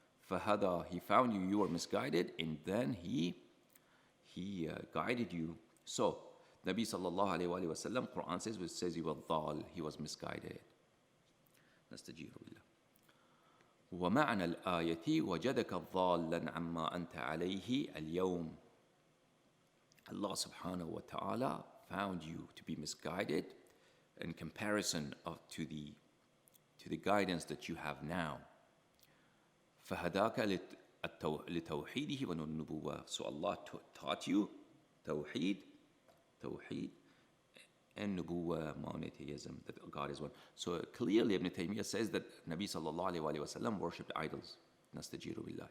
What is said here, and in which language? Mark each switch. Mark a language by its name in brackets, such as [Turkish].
[English] فَهَدَى, he found you, you were misguided, and then he guided you. So, Nabi sallallahu alayhi wa sallam, Quran says he was ضال, he was misguided. [Arabic] نستجير بالله. ومعنى الآية وجدك ضالا عما أنت عليه اليوم. [English] Allah subhanahu wa ta'ala found you to be misguided in comparison to the guidance that you have now. [Arabic] فهداك لتوحيده والنبوة. [English] So Allah taught you tawheed and nubuwah, monotheism, that God is one. So clearly Ibn Taymiyyah says that Nabi sallallahu alayhi wa sallam worshipped idols. nastajiru billah.